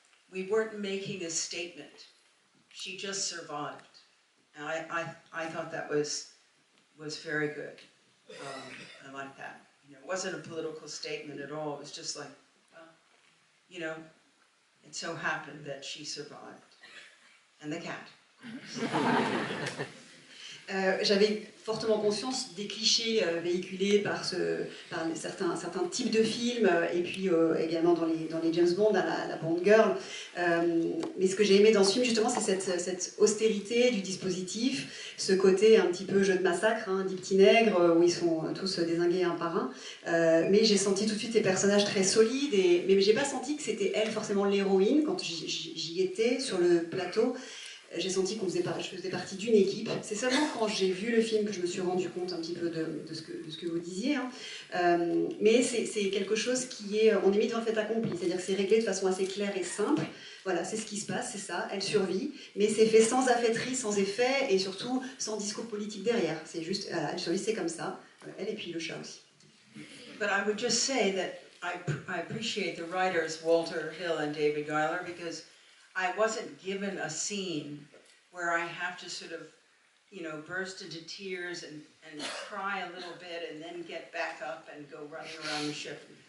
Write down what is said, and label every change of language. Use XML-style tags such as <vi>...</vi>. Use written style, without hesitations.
<en>We weren't making a statement. She just survived, and I thought that was very good. I like that. You know, it wasn't a political statement at all. It was just like, well, you know, it so happened that she survived, and the cat.</en> <fr>J'avais fortement conscience des clichés véhiculés par certains types de films et puis également dans les James Bond, la Bond Girl. Mais ce que j'ai aimé dans ce film, justement, c'est cette austérité du dispositif, ce côté un petit peu jeu de massacre, hein, des petits nègres où ils sont tous dézingués un par un. Mais j'ai senti tout de suite ces personnages très solides, mais j'ai pas senti que c'était elle forcément l'héroïne quand j'y étais sur le plateau. J'ai senti je faisais partie d'une équipe. C'est seulement quand j'ai vu le film que je me suis rendu compte un petit peu de ce que vous disiez. Hein. Mais c'est quelque chose on est mis devant le fait accompli. C'est-à-dire que c'est réglé de façon assez claire et simple. Voilà, c'est ce qui se passe, c'est ça, elle survit. Mais c'est fait sans affaîtrie, sans effet et surtout sans discours politique derrière. C'est juste, voilà, elle survit, c'est comme ça. Elle et puis le chat aussi.</fr> <en>But I would just say that I appreciate the writers Walter Hill and David Giler, because I wasn't given a scene where I have to sort of, you know, burst into tears and cry a little bit and then get back up and go running around the ship.</en>